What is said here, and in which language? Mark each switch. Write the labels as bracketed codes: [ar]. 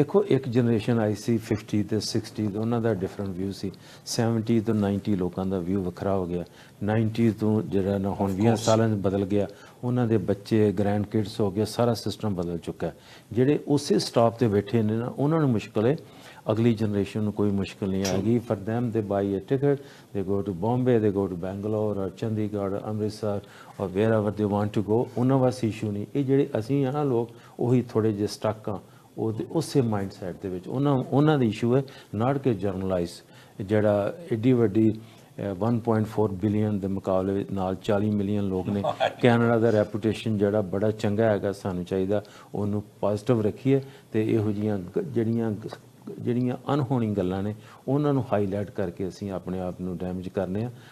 [pa] ਦੇਖੋ ਇੱਕ ਜਨਰੇਸ਼ਨ ਆਈ ਸੀ 50 ਤੇ 60 ਉਹਨਾਂ ਦਾ ਡਿਫਰੈਂਟ ਵਿਊ ਸੀ, 70 ਤੋਂ 90 ਲੋਕਾਂ ਦਾ ਵਿਊ ਵੱਖਰਾ ਹੋ ਗਿਆ, 90 ਤੋਂ ਜਿਹੜਾ ਨਾ ਹੁਣ 20 ਸਾਲਾਂ 'ਚ ਬਦਲ ਗਿਆ, ਉਹਨਾਂ ਦੇ ਬੱਚੇ ਗ੍ਰੈਂਡ ਕਿਡਸ ਹੋ ਗਏ, ਸਾਰਾ ਸਿਸਟਮ ਬਦਲ ਚੁੱਕਾ ਹੈ। ਜਿਹੜੇ ਉਸੇ ਸਟਾਪ ਤੇ ਬੈਠੇ ਨੇ ਨਾ ਉਹਨਾਂ ਨੂੰ ਮੁਸ਼ਕਿਲ ਹੈ, ਅਗਲੀ ਜਨਰੇਸ਼ਨ ਨੂੰ ਕੋਈ ਮੁਸ਼ਕਿਲ ਨਹੀਂ ਆਏਗੀ। [en] for them they buy a ticket, they go to Bombay, they go to Bangalore or Chandigarh or Amritsar or wherever they want to go, [pa] ਉਹਨਾਂ ਵਾਸਤੇ ਇਸ਼ੂ ਨਹੀਂ। ਇਹ ਜਿਹੜੇ ਅਸੀਂ ਆ ਨਾ ਲੋਕ ਉਹੀ ਥੋੜ੍ਹੇ ਜਿਹੇ ਸਟਕ ਆ ਉਹਦੇ ਉਸੇ ਮਾਈਂਡ ਸੈਟ ਦੇ ਵਿੱਚ, ਉਹਨਾਂ ਦਾ ਇਸ਼ੂ ਹੈ ਨਾਟ ਕਿ ਜਰਨਲਾਈਜ਼ ਜਿਹੜਾ ਐਡੀ ਵੱਡੀ 1.4 ਬਿਲੀਅਨ ਦੇ ਮੁਕਾਬਲੇ ਨਾਲ 40 ਮਿਲੀਅਨ ਲੋਕ ਨੇ। ਕੈਨੇਡਾ ਦਾ ਰੈਪੂਟੇਸ਼ਨ ਜਿਹੜਾ ਬੜਾ ਚੰਗਾ ਹੈਗਾ, ਸਾਨੂੰ ਚਾਹੀਦਾ ਉਹਨੂੰ ਪੋਜ਼ਿਟਿਵ ਰੱਖੀਏ ਤੇ ਇਹੋ ਜਿਹੀਆਂ ਜਿਹੜੀਆਂ ਅਨਹੋਣੀ ਗੱਲਾਂ ਨੇ ਉਹਨਾਂ ਨੂੰ ਹਾਈਲਾਈਟ ਕਰਕੇ ਅਸੀਂ ਆਪਣੇ ਆਪ ਨੂੰ ਡੈਮੇਜ ਕਰਨੇ ਆ।